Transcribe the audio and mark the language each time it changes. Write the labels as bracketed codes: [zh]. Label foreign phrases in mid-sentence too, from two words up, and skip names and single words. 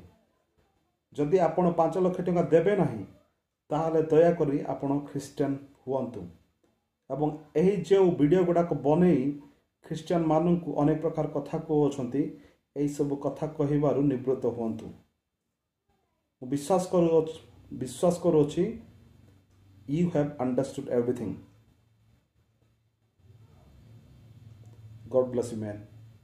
[or] ଯଦି ଆପଣ 5 ଲକ୍ଷ ଟଙ୍କା ଦେବେ ନାହିଁ ତାହେଲେ ଦୟାକରି ଆପଣ ଖ୍ରୀଷ୍ଟିଆନ ହୁଅନ୍ତୁ ଏବଂ ଏହି ଯେଉଁ ଭିଡ଼ିଓ ଗୁଡ଼ାକ ବନେଇ ଖ୍ରୀଷ୍ଟିଆନମାନଙ୍କୁ ଅନେକ ପ୍ରକାର କଥା କହୁଅଛନ୍ତି, ଏହିସବୁ କଥା କହିବାରୁ ନିବୃତ୍ତ ହୁଅନ୍ତୁ। ମୁଁ ବିଶ୍ୱାସ କରୁଅଛି [en] you have understood everything. God bless you, man.